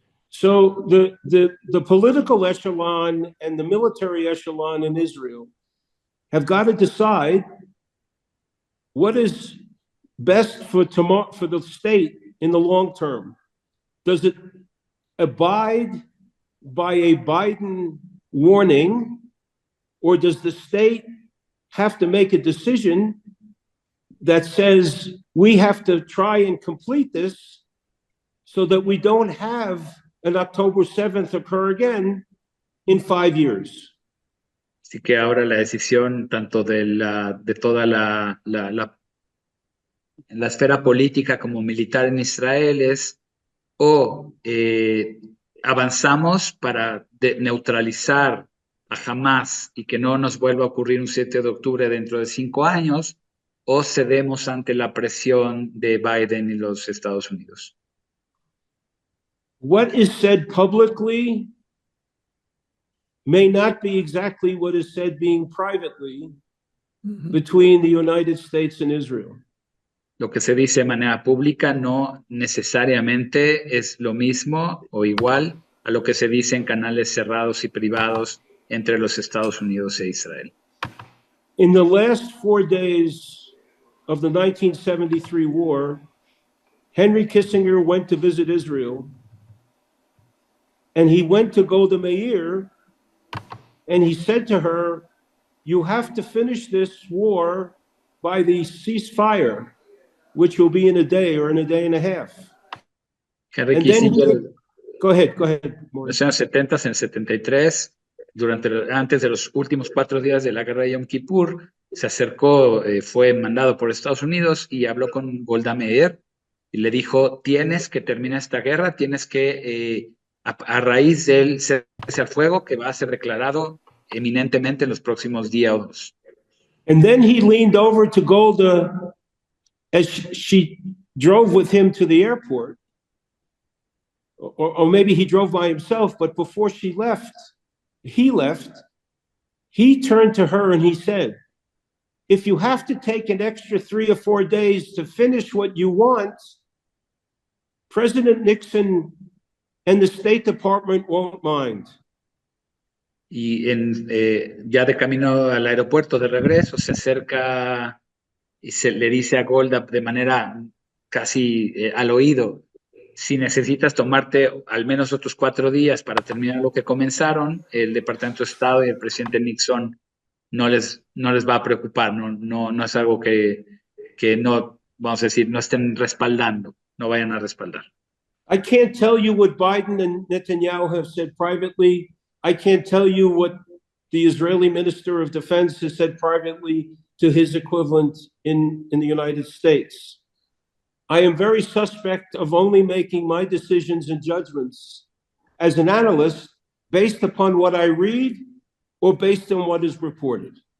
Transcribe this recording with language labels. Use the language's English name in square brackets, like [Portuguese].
[English] So the political echelon and the military echelon in Israel have got to decide what is best for the state in the long term. Does it abide by a Biden warning, or does the state have to make a decision that says we have to try and complete this so that we don't have an October 7th occur again in 5 years? [Spanish] Así que ahora la decisión tanto de toda la esfera política como militar en Israel es o avanzamos para neutralizar a Hamas y que no nos vuelva a ocurrir un 7 de octubre dentro de 5 años, o cedemos ante la presión de Biden y los Estados Unidos. [English] What is said publicly may not be exactly what is said being privately between the United States and Israel. [Spanish] Lo que se dice de manera pública no necesariamente es lo mismo o igual a lo que se dice en canales cerrados y privados entre los Estados Unidos e Israel. [English] In the last 4 days of the 1973 war, Henry Kissinger went to visit Israel, and he went to Golda Meir, and he said to her, "You have to finish this war by the ceasefire, which will be in a day or in a day and a half." Henry And then Kissinger, go ahead, [Spanish] en los años 70, en 73, antes de los últimos 4 días de la guerra de Yom Kippur, se acercó, fue mandado por Estados Unidos y habló con Golda Meir y le dijo, tienes que terminar esta guerra, tienes que, a raíz del cese al fuego que va a ser declarado eminentemente en los próximos días. [English] And then he leaned over to Golda as she drove with him to the airport, or maybe he drove by himself, but before he left, he turned to her and he said, "If you have to take an extra 3 or 4 days to finish what you want, President Nixon and the State Department won't mind." [Spanish] y ya de camino al aeropuerto de regreso se acerca y le dice a Golda de manera casi al oído, si necesitas tomarte al menos otros 4 días para terminar lo que comenzaron, el Departamento de Estado y el presidente Nixon no les va a preocupar, no es algo que no, vamos a decir, no estén respaldando, no vayan a respaldar. [English] I can't tell you what Biden and Netanyahu have said privately. I can't tell you what the Israeli Minister of Defense has said privately to his equivalent in the United States. I am very suspect of only making my decisions and judgments as an analyst based upon what I read or based on what is reported.